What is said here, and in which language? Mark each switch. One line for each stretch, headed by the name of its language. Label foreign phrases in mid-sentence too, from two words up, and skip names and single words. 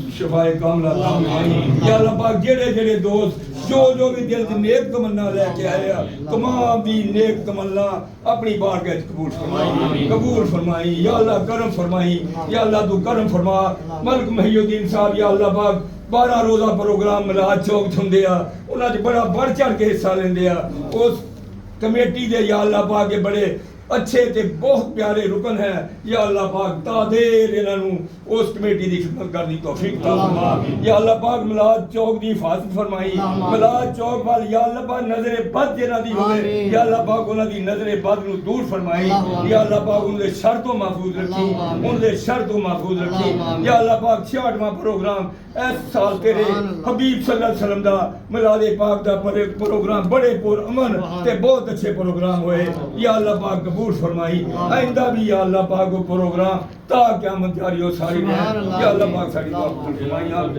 Punjabi: شفائے کاملہ عطا فرمائی یا اللہ پاک جڑے دوست جو بھی دل دی نیک تمنا لے کے آئے تمام دی نیک تمنا اپنی بارگاہ قبول فرمائی یا اللہ کرم فرمائی یا اللہ تو کرم فرما ملک محی الدین صاحب یا اللہ پاک 12 روزہ پروگرام میلاد چوک چھندے انہاں وچ بڑا بڑھ چڑھ کے حصہ لیندے اس کمیٹی دے یا اللہ پاک کے بڑے اچھے تے بہت پیارے رکن ہیں یا اللہ پاک تا دیر انہاں نو اس کمیٹی دی خدمت کرنی توفیق عطا فرما یا اللہ پاک میلاد چوک دی حفاظت فرمائی میلاد چوک وال یا اللہ پاک نظر بد جنہاں دی ہوے یا اللہ پاک انہاں دی نظر بد نو دور فرمائی یا اللہ پاک انہاں دے شر تو محفوظ رکھی یا اللہ پاک 66واں پروگرام اس سال تیرے حبیب
Arabic: صلی اللہ علیہ وسلم
Punjabi: دا میلاد پاک دا پروگرام بڑے پر امن تے بہت اچھے پروگرام ہوئے یا اللہ پاک قبول فرمائی آئندہ بھی یا اللہ پاک کو پروگرام تا قیامت جاری ہو ساری رہے یا اللہ پاک ساری دعا قبول فرمائی